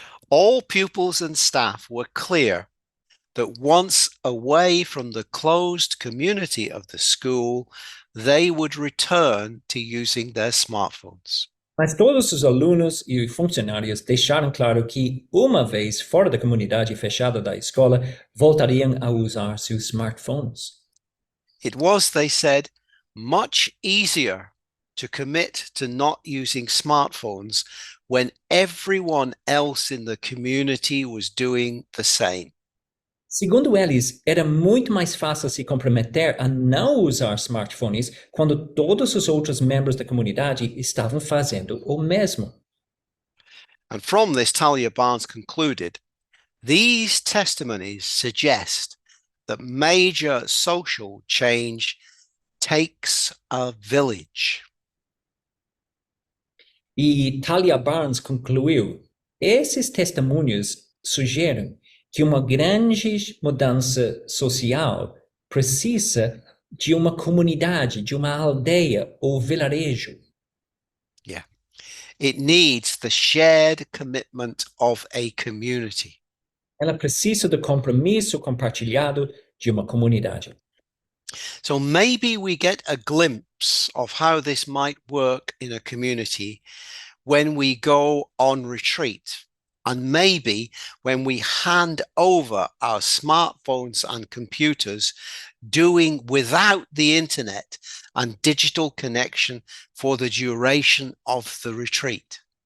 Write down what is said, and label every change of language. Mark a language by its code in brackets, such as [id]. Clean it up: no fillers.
[en] All pupils and staff were clear that once away from the closed community of the school, they would return to using their smartphones. [pt] mas todos os alunos e funcionários deixaram claro que, uma vez fora da comunidade fechada da escola, voltariam a usar seus smartphones. [en] It was, they said, much easier to commit to not using smartphones when everyone else in the community was doing the same. [pt] Segundo eles, era muito mais fácil se comprometer a não usar smartphones quando todos os outros membros da comunidade estavam fazendo o mesmo. [en] And from this, Talia Barnes concluded, these testimonies suggest that major social change takes a village. [pt] E Talia Barnes concluiu, esses testemunhos sugerem que uma grande mudança social precisa de uma comunidade, de uma aldeia ou vilarejo. [en] Yeah. It needs the shared commitment of a community. [pt] Ela precisa do compromisso compartilhado de uma comunidade. [en] So maybe we get a glimpse of how this might work in a community when we go on retreat, and maybe when we hand over our smartphones and computers, doing without the internet and digital connection for the duration of the retreat.